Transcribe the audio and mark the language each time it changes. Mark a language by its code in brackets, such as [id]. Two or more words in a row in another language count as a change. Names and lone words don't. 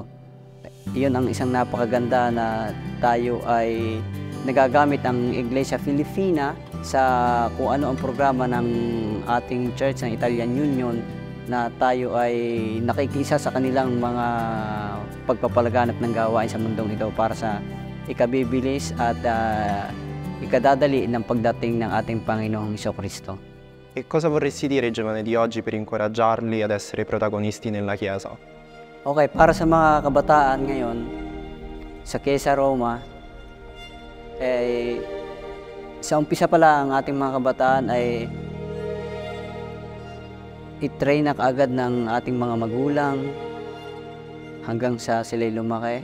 [tl] Iyon ang isang napakaganda na tayo ay nagagamit ang Iglesia Filipina sa kung ano ang programa ng ating church ng Italian Union na tayo ay nakikisa sa kanilang mga pagpapalaganap ng gawain sa mundong ito para sa ikabibilis at ikadadali ng pagdating ng ating Panginoong Jesucristo. [it] E cosa vorresti dire ai giovani di oggi per incoraggiarli ad essere protagonisti nella Chiesa? [tl] Okay, para sa mga kabataan ngayon sa Chiesa Roma, sa umpisa pala ang ating mga kabataan ay i-train na kaagad ng ating mga magulang hanggang sa sila'y lumaki.